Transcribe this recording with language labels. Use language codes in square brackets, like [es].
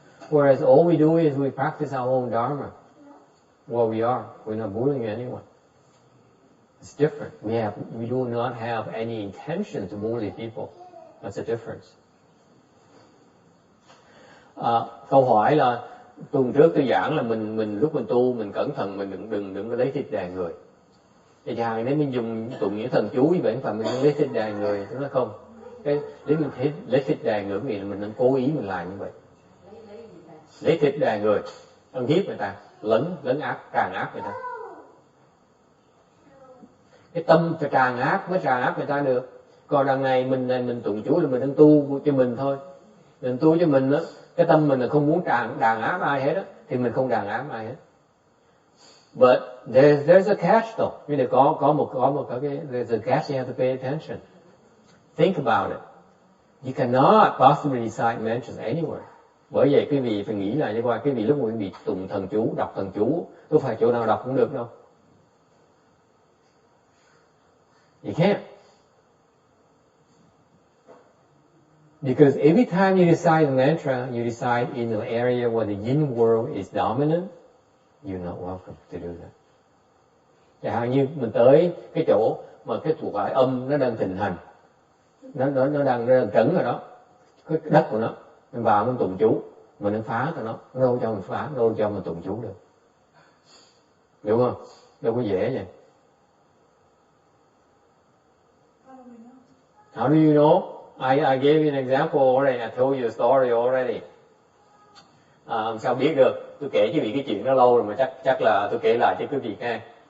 [en] Whereas all we do is we practice our own dharma. Well, we're not bullying anyone. It's different. We do not have any intention to bully people. That's a difference. [vi] Câu hỏi là tuần trước tôi giảng là mình lúc mình tu mình cẩn thận, mình đừng có lấy thịt đè người. Thì chàng nếu mình dùng tụng những thần chú như vậy phải mình lấy thịt đè người, đúng không? Cái nếu mình lấy thịt đè người thì mình đang cố ý mình làm như vậy. Lấy thịt đè người, ăn hiếp người ta, lấn áp, tràn áp người ta. Cái tâm tràn áp mới tràn áp người ta được. Còn đằng này mình tụng chú là mình đang tu cho mình thôi. Mình tu cho mình đó, cái tâm mình là không muốn đàn áp ai hết đó, thì mình không đàn áp ai hết. [en] But there's a catch though. [vi] Như là có một cái [en] there's a catch, you have to pay attention. Think about it. You cannot possibly recite mantras anywhere. [vi] Bởi vậy quý vị phải nghĩ lại đi qua, quý vị lúc quý vị tụng thần chú, đọc thần chú, đâu phải chỗ nào đọc cũng được đâu. [en] You can't. Because every time you recite a mantra, you recite in an area where the yin world is dominant, you're not welcome to do that. [vi] Chẳng hạn như mình tới cái chỗ mà cái thuộc loại âm nó đang thịnh hành, nó đang trấn rồi đó, cái đất của nó, mình vào mình tụng chú, mình đang phá tụi nó đâu cho mình phá, đâu cho mình tụng chú được, đúng không? Đâu có dễ vậy. [en] How do you know? I gave you an example already. I told you a story already. [vi] Sao biết được? Tôi kể cho quý vị cái chuyện đó lâu rồi mà chắc là tôi kể lại cho quý vị nghe.